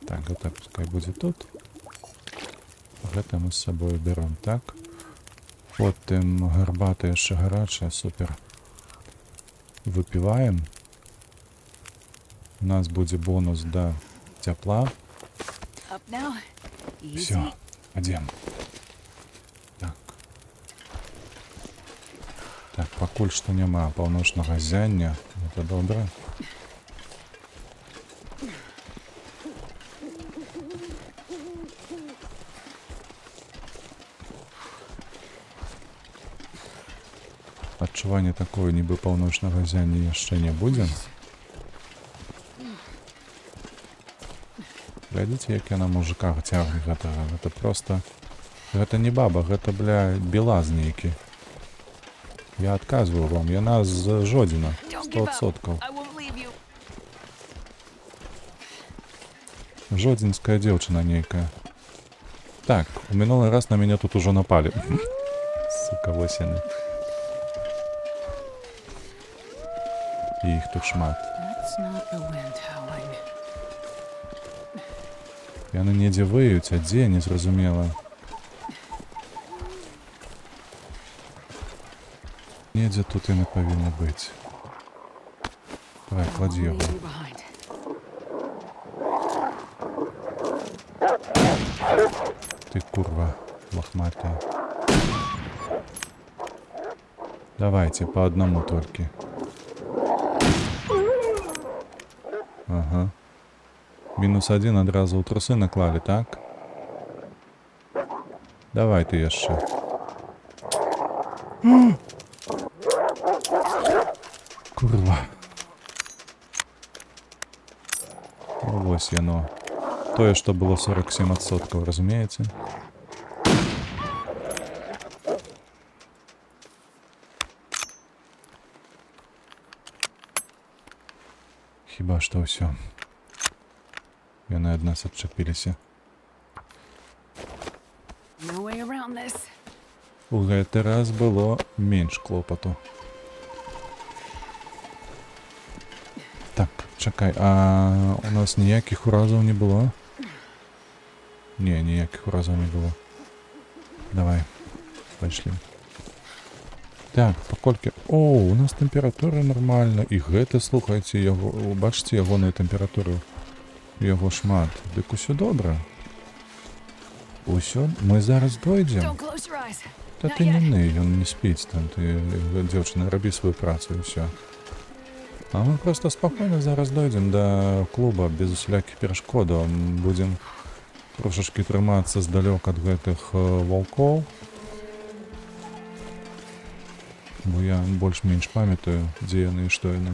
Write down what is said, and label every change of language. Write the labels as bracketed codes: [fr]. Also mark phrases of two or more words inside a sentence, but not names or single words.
[be] Гэта пускай будзе тут. Гэта мы з сабою берем, так? Потым гарбата яшчэ гарачая, супер. Выпіваем. У нас будзе бонус да цяпла. [en] Up now. Easy. [be] Все, адзем. Так. Так, пакуль што няма паўночнага ззяння. Гэта добра. Адчуванне такое, нібы паўночнага ззяння яшчэ не будзе. Глядзіце, як яна мужика цягне гэтага. Гэта проста... Гэта не баба, гэта, бля, белаз нейкі. Я адказваю вам, яна з Жодзіна. [en] Don't give up. 100%. I won't leave you. [be] Жодзінская дзеўчына нейкая. Так, у мінулы раз на мяне тут ужо напалі. Сука, вось яны. І іх тут шмат. [en] That's not the wind howling. [be] Яны недзе выюць, а дзе, незразумела. Недзе тут яны павінны быць. Давай, [en] I [be] кладзі [en] won't [be] яго. [en] leave you behind. [be] Ты курва лохматая. [ru] Давайте по одному только. [be] Ага. -1 адразу ў трусы наклалі, так? Давай ты яшчэ. Курва. Вось яно. Тое, што было 47%, разумееце? Хіба што ўсё. Яны ад нас адчапіліся. [en] No way around this. [be] У гэты раз было менш клопату. Так, чакай, а у нас ніякіх уразаў не было? Не, ніякіх уразаў не было. Давай, пайшлі. Так, паколькі... О, у нас тэмпература нормальна. І гэта, слухайце, яго... Бачыце ягоную тэмпературу? Яго шмат. Дык усё добра. Усё, мы зараз дойдзем. [en] Don't close your eyes. [be] Та [en] Not [be] ты не [en] yet. [be] ны, ён не спіць там. Ты, дзяўчына, рабі сваю працу і ўсё. А мы просто спакойна зараз дойдзем да клуба без усялякіх перашкодаў. Будзем трошачкі трымацца здалёк ад гэтых ваўкоў. Бо я больш-менш памятаю, дзе яны і што яны.